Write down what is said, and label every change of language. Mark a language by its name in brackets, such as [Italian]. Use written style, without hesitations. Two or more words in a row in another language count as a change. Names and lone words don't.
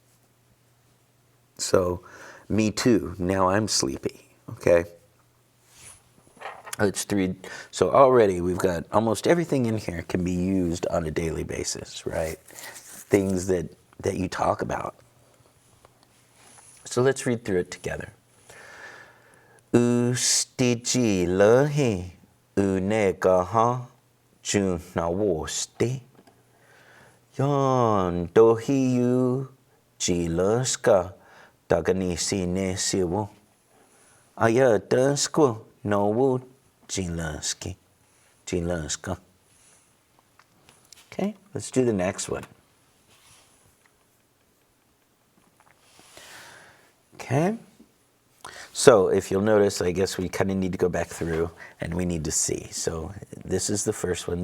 [English] So, me too, now I'm sleepy, okay? Let's read. So already we've got almost everything in here can be used on a daily basis, right? Things that you talk about. So let's read through it together. [Cherokee] U stiji lehi u negaha ju na wosti. Yon dohiu jilaska daganisi nesiwo. Aya dasko nowu jilaski. Jilaska. [English] Okay, let's do the next one. Okay. So if you'll notice, I guess we kind of need to go back through and we need to see. So this is the first one.